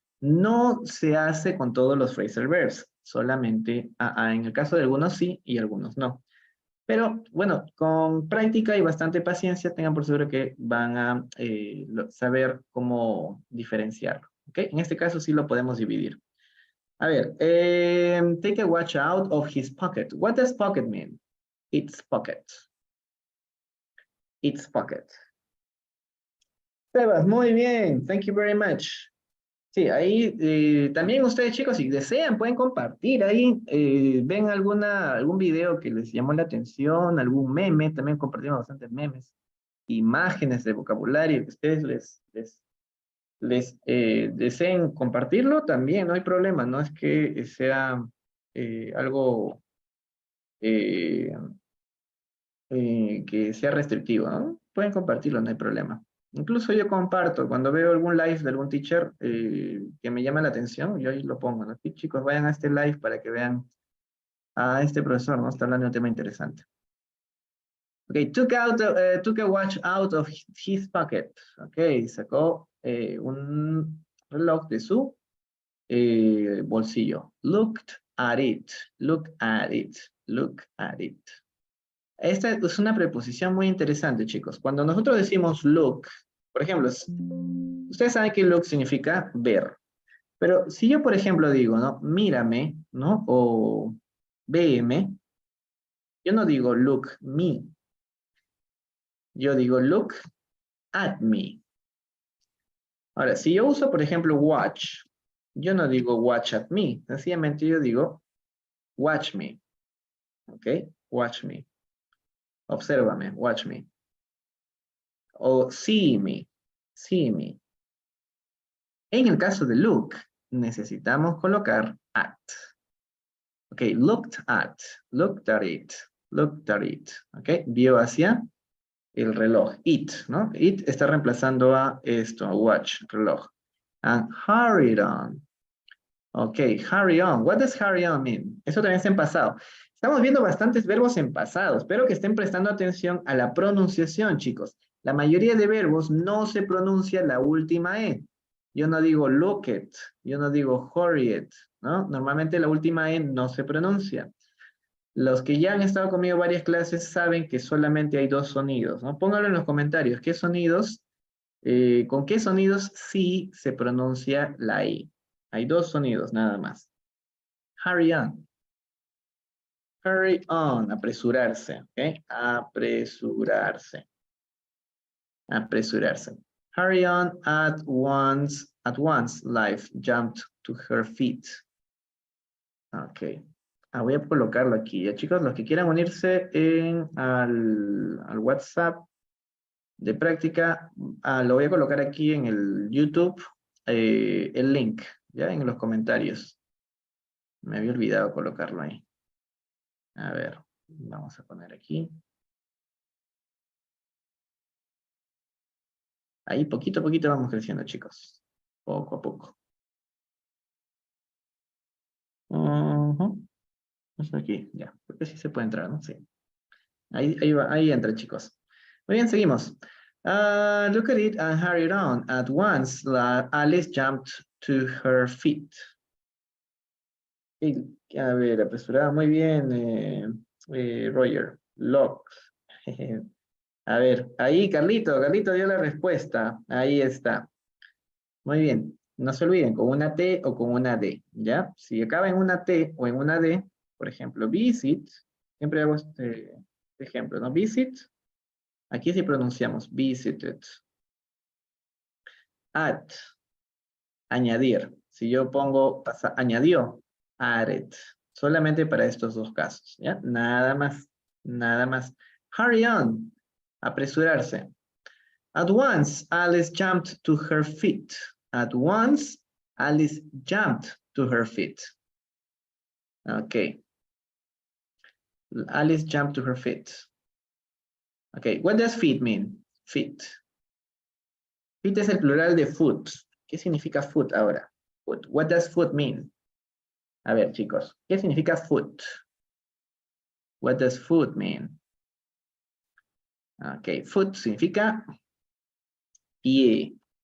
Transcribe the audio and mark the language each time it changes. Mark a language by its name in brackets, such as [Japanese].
[Spanish] No se hace con todos los phrasal verbs, solamente en el caso de algunos sí y algunos no. Pero bueno, con práctica y bastante paciencia, tengan por seguro que van a saber cómo diferenciarlo. ¿Okay? En este caso sí lo podemos dividir. [English] A ver, take a watch out of his pocket. What does pocket mean? Its pocket. Its pocket. Sebas, [Spanish] muy bien. [English] Thank you very much. [Spanish] Sí, ahí también ustedes chicos, si desean, pueden compartir. Ahí ven algún video que les llamó la atención, algún meme. También compartimos bastantes memes. Imágenes de vocabulario que ustedes deseen compartirlo, también no hay problema. No es que sea algo que sea restrictivo, ¿no? Pueden compartirlo, no hay problema. Incluso yo comparto, cuando veo algún live de algún teacher que me llama la atención, yo ahí lo pongo, ¿no? Aquí, chicos, vayan a este live para que vean a este profesor, ¿no? Está hablando de un tema interesante. [English] Ok, took a watch out of his pocket. [Spanish] Ok, sacó un reloj de su bolsillo. [English] Looked at it, look at it, look at it. [Spanish] Esta es una preposición muy interesante, chicos. Cuando nosotros decimos look, por ejemplo, ustedes saben que look significa ver. Pero si yo, por ejemplo, digo, ¿no? Mírame, ¿no? O véeme, yo no digo [English] look me. [Spanish] Yo digo [English] look at me. [Spanish] Ahora, si yo uso, por ejemplo, watch, yo no digo [English] watch at me. [Spanish] Sencillamente yo digo [English] watch me. ¿Ok? Watch me. [Spanish] Obsérvame, [English] watch me. O see me. See me. [Spanish] En el caso de look, necesitamos colocar at. [English] Ok, looked at it, looked at it. [Spanish] Ok, vio hacia el reloj, it, ¿no? It está reemplazando a esto, a watch, reloj. [English] And hurried on. Ok, hurry on. What does hurry on mean? [Spanish] Eso también está en pasado. Estamos viendo bastantes verbos en pasado. Espero que estén prestando atención a la pronunciación, chicos. La mayoría de verbos no se pronuncia la última E. Yo no digo looked, yo no digo hurried, ¿no? Normalmente la última E no se pronuncia. Los que ya han estado conmigo varias clases saben que solamente hay 2 sonidos, ¿no? Pónganlo en los comentarios. ¿Qué sonidos? ¿Con qué sonidos sí se pronuncia la I? Hay 2 sonidos nada más. [English] Hurry on. [Spanish] Hurry on. Apresurarse. ¿Ok? Apresurarse. Apresurarse. [English] Hurry on at once. At once, life jumped to her feet. [Spanish] Ok. Voy a colocarlo aquí. Ya, chicos, los que quieran unirse al WhatsApp de práctica, lo voy a colocar aquí en el YouTube, el link, ya en los comentarios. Me había olvidado colocarlo ahí. A ver. Vamos a poner aquí. Ahí poquito a poquito vamos creciendo, chicos. Poco a poco. Hasta aquí, ya. Porque sí se puede entrar, ¿no? Sí. Ahí entra, chicos. Muy bien, seguimos. [English] Look at it and hurry on. At once, Alice jumped to her feet. [Spanish] A ver, apresurada, muy bien, Roger. Lock. A ver, ahí Carlito dio la respuesta. Ahí está. Muy bien. No se olviden, con una T o con una D, ¿ya? Si acaba en una T o en una D, por ejemplo, visit, siempre hago este ejemplo, ¿no? Visit, aquí sí pronunciamos visited. Add, añadir. Si yo pongo, añadió, added. Solamente para estos dos casos, ¿ya? Nada más, nada más. [English] Hurry on, [Spanish] apresurarse. [English] At once, Alice jumped to her feet. At once, Alice jumped to her feet. Okay. Alice jumped to her feet. Okay, what does feet mean? Feet. [Spanish] Feet es el plural de foot. ¿Qué significa foot ahora? Foot. [English] What does foot mean? [Spanish] A ver, chicos, ¿qué significa foot? [English] What does foot mean? Okay, foot [Spanish] significa pie.